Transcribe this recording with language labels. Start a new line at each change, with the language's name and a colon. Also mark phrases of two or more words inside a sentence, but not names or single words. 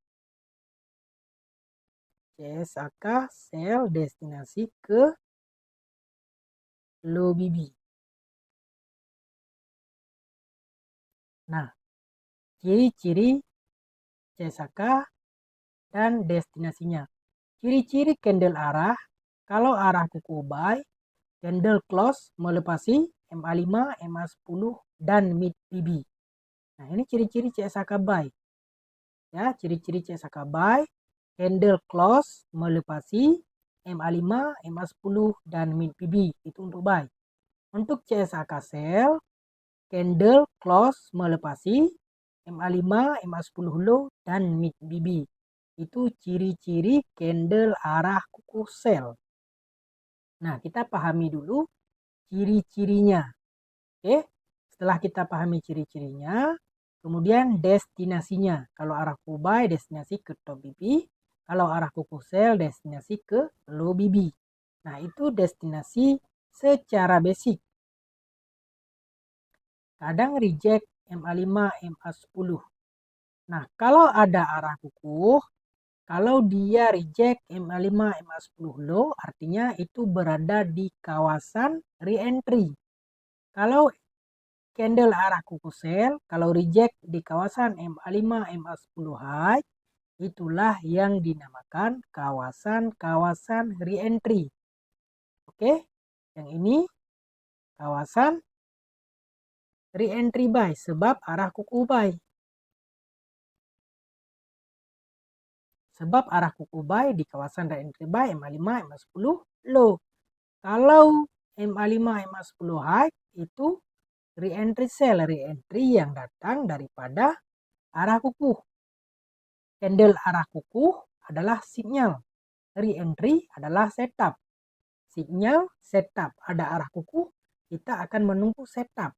Malay: CSAK sell destinasi ke low BB. Nah, ciri-ciri CSAK dan destinasinya. Ciri-ciri candle arah, kalau arah kuku buy, candle close melepasi MA5, MA10, dan mid BB. Nah, ini ciri-ciri CSAK buy. Ya, ciri-ciri CSAK buy, candle close melepasi MA5, MA10, dan mid BB. Itu untuk buy. Untuk CSAK sell, candle close melepasi MA5, MA10 low, dan mid BB. Itu ciri-ciri candle arah kuku sell. Nah, kita pahami dulu ciri-cirinya. Oke, setelah kita pahami ciri-cirinya, kemudian destinasinya. Kalau arah kuku buy, destinasi ke top BB. Kalau arah kuku sell, destinasi ke low BB. Nah, itu destinasi secara basic. Kadang reject MA5, MA10. Nah, kalau ada arah kuku, kalau dia reject MA5, MA10 low, artinya itu berada di kawasan reentry. Kalau candle arah kuku sell, kalau reject di kawasan MA5, MA10 high, itulah yang dinamakan kawasan-kawasan reentry. Oke, yang ini kawasan
English: reentry buy
Malay: sebab arah kuku buy. Sebab arah kuku buy di kawasan
English: reentry buy
Malay: MA5, MA10 low. Kalau MA5, MA10 high itu
English: reentry sell,
Malay: reentry yang datang daripada arah kuku. Candle arah kuku adalah sinyal. Reentry adalah setup. Sinyal setup ada arah kuku, kita akan menunggu setup.